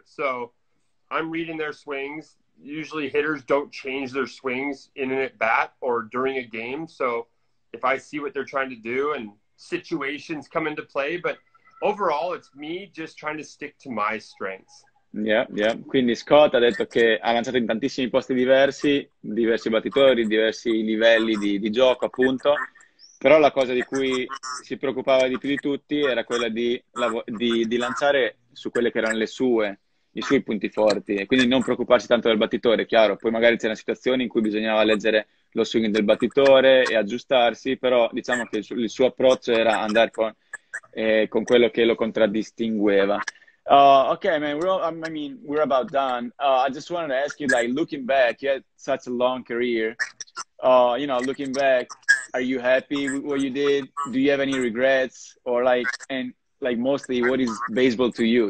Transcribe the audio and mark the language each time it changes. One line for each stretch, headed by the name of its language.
English: So I'm reading their swings. Usually hitters don't change their swings in an at-bat or during a game. So if I see what they're trying to do and situations come into play, but overall it's me just trying to stick to my strengths. Yeah.
Italian: Quindi Scott ha detto che ha lanciato in tantissimi posti diversi battitori, diversi livelli di gioco, appunto. Però la cosa di cui si preoccupava di più di tutti era quella di lanciare su quelle che erano i suoi punti forti, e quindi non preoccuparsi tanto del battitore. Chiaro, poi magari c'erano situazioni in cui bisognava leggere lo swing del battitore e aggiustarsi, però diciamo che il suo approccio era andare con quello che lo contraddistingueva.
English: Okay, man, we're about done. I just wanted to ask you, like, looking back, you had such a long career. You know, looking back, are you happy with what you did? Do you have any regrets? Or mostly, what is baseball to you?